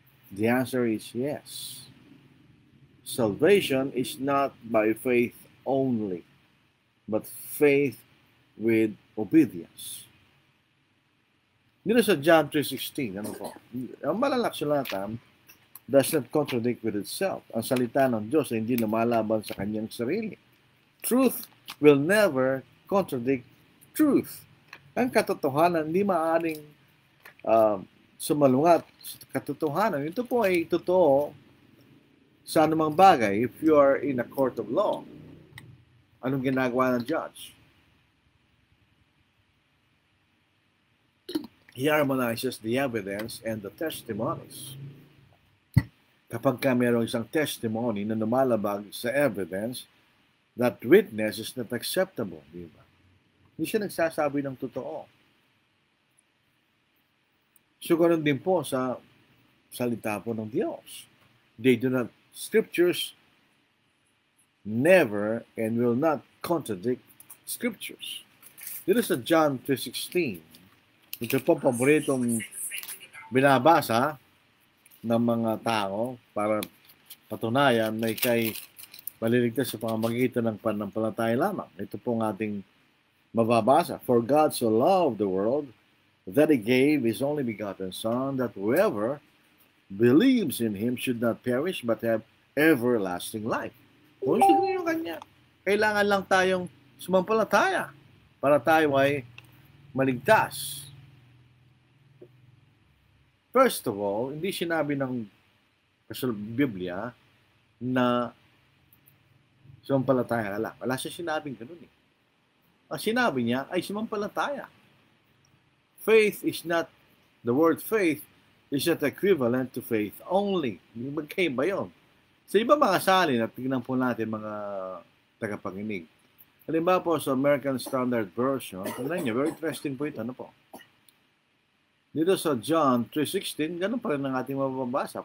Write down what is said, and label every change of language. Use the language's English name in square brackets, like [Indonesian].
[English] The answer is yes. Salvation is not by faith only, but faith with obedience. [Filipino] Dito sa John 3:16, ano po? Ang malalaksulatan [English] does not contradict with itself. [Filipino] Ang salita ng Diyos ay hindi lumalaban sa kanyang sarili. [English] Truth will never contradict truth. [Filipino] Ang katotohanan hindi maaaring sumalungat sa katotohanan. Ito po ay totoo sa anumang bagay. [English] If you are in a court of law, [Filipino] anong ginagawa ng judge? [English] He harmonizes the evidence and the testimonies. [Filipino] Kapag mayroong isang testimony na lumalabag sa evidence, [English] that witness is not acceptable, [Filipino] di ba? Hindi siya nagsasabi ng totoo. So, ganoon din po sa salita po ng Diyos. [English] Scriptures never and will not contradict Scriptures. [Filipino] Dito sa John 3:16, ito po paboritong binabasa ng mga tao para patunayan na ikay maliligtas sa pamamagitan ng pananampalataya lamang. Ito po ang ating mababasa. [English] For God so loved the world that He gave His only begotten Son, that whoever believes in Him should not perish but have everlasting life. [Filipino] Kung gusto niyo Kanya, kailangan lang tayong sumampalataya para tayo ay maligtas. First of all, hindi sinabi ng Biblia na sumampalataya ka lang. Wala siya sinabing ganun eh. Ang sinabi niya ay sumampalataya. [English] Faith is not, the word faith is not equivalent to faith only. [Filipino] Magkaiba yun. Sa iba mga salin, at tignan po natin mga tagapakinig. Halimbawa po sa American Standard Version, tignan niyo, [English] very interesting [Filipino] po ito. Ano po? Dito sa John 3:16, ganun pa rin ang ating mababasa.